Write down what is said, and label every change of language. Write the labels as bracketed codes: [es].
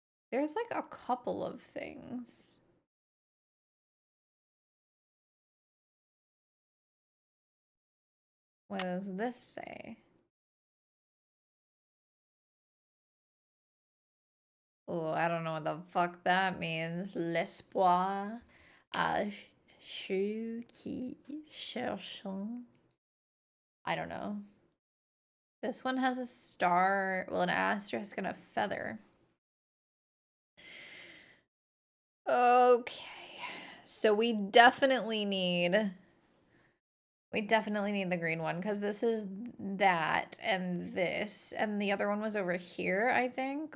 [en] There's like a couple of things. What does this say? Oh, I don't know what the fuck that means. [fr] L'espoir à ceux qui cherchent. [en] I don't know. This one has a star, well, an asterisk and a feather. Okay. So we definitely need the green one because this is that and this, and the other one was over here, I think.